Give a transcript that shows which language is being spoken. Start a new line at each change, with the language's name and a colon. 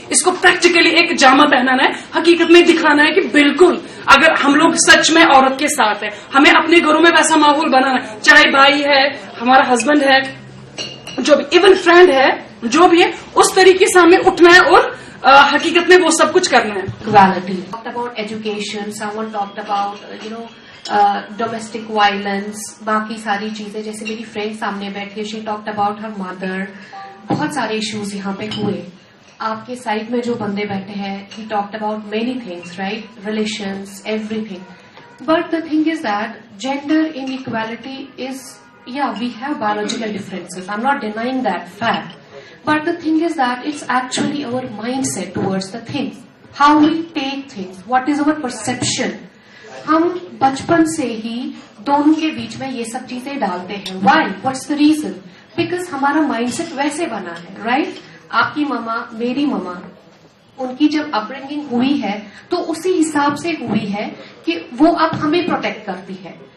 Hindi: इसको प्रैक्टिकली एक जामा पहनाना है, हकीकत में दिखाना है कि बिल्कुल अगर हम लोग सच में औरत के साथ है, हमें अपने घरों में वैसा माहौल बनाना है, चाहे भाई है, हमारा हस्बैंड है, जो भी इवन फ्रेंड है, जो भी है, उस तरीके से हमें उठना है और हकीकत में वो सब कुछ करना है.
English: Equality. Talked about education. Someone talked about domestic violence.
Hindi: बाकी सारी चीजें, जैसे मेरी फ्रेंड सामने बैठी है,
English: she talked about her mother.
Hindi: बहुत सारे इश्यूज यहाँ पे हुए. आपके साइड में जो बंदे बैठे हैं,
English: he talked about many things, right? Relations, everything. But the thing is that gender inequality is, yeah, we have biological differences. I'm not denying that fact. But the thing is that it's actually our mindset towards the things. How we take things. What is our perception.
Hindi: हम बचपन से ही दोनों के बीच में ये सब चीजें डालते हैं.
English: Why? What's the reason?
Hindi: Because हमारा mindset वैसे बना है, right? आपकी ममा, मेरी ममा, उनकी जब अपब्रिंगिंग हुई है तो उसी हिसाब से हुई है कि वो अब हमें प्रोटेक्ट करती है.